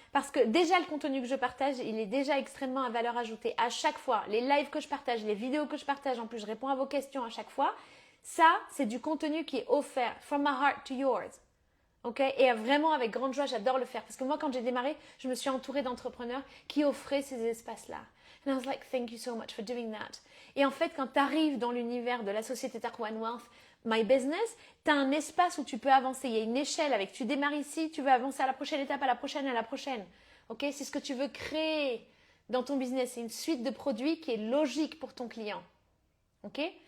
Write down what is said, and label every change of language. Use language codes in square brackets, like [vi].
[fr] Parce que déjà, le contenu que je partage, il est déjà extrêmement à valeur ajoutée. À chaque fois, les lives que je partage, les vidéos que je partage, en plus, je réponds à vos questions à chaque fois. Ça, c'est du contenu qui est offert. [en] From my heart to yours. [fr] Ok? Et vraiment avec grande joie, j'adore le faire. Parce que moi, quand j'ai démarré, je me suis entourée d'entrepreneurs qui offraient ces espaces-là. [en] And I was like, thank you so much for doing that. [fr] Et en fait, quand tu arrives dans l'univers de la société Tark One Wealth, My Business, tu as un espace où tu peux avancer. Il y a une échelle avec, tu démarres ici, tu veux avancer à la prochaine étape, à la prochaine, à la prochaine. Ok? C'est ce que tu veux créer dans ton business. C'est une suite de produits qui est logique pour ton client. Ok?